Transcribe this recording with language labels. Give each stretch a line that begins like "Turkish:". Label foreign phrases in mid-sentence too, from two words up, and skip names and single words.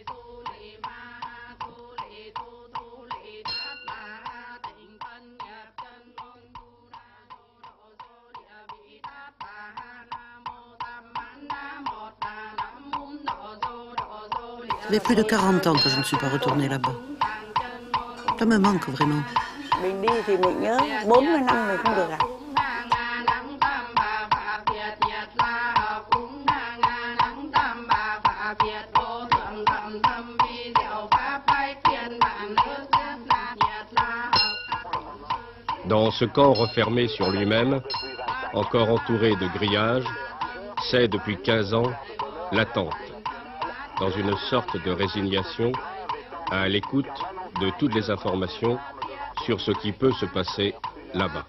French: Ça fait plus de 40 ans que je ne suis pas retournée là-bas. Ça me manque vraiment.
Vietnamese: Mình đi thì mình nhớ 40 năm mình không được gặp.
French: Dans ce camp refermé sur lui-même, encore entouré de grillages, c'est depuis 15 ans l'attente, dans une sorte de résignation, à l'écoute de toutes les informations sur ce qui peut se passer là-bas.